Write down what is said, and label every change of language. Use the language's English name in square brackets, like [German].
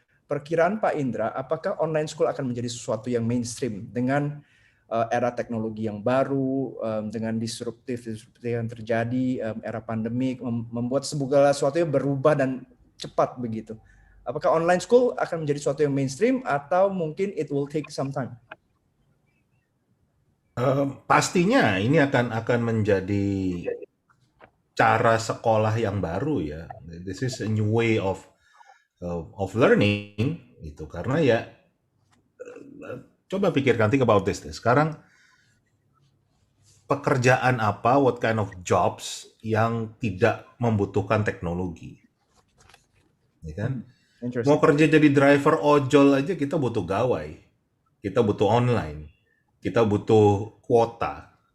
[Indonesian] perkiraan Pak Indra, apakah online school akan menjadi sesuatu yang mainstream dengan era teknologi yang baru, dengan disruptif yang terjadi, era pandemik, membuat segala sesuatunya berubah dan cepat begitu. Apakah online school akan menjadi sesuatu yang mainstream atau mungkin [English] it will take some time? [Indonesian] Pastinya ini akan menjadi cara sekolah yang baru ya. [English] This is a new way of learning [Indonesian] gitu. Karena ya coba pikirkan, [English] think about this. [Indonesian] Sekarang pekerjaan apa, [English] what kind of jobs [Indonesian] yang tidak membutuhkan teknologi, ya kan? Mau kerja jadi driver ojol aja kita butuh gawai, kita butuh online, kita butuh kuota.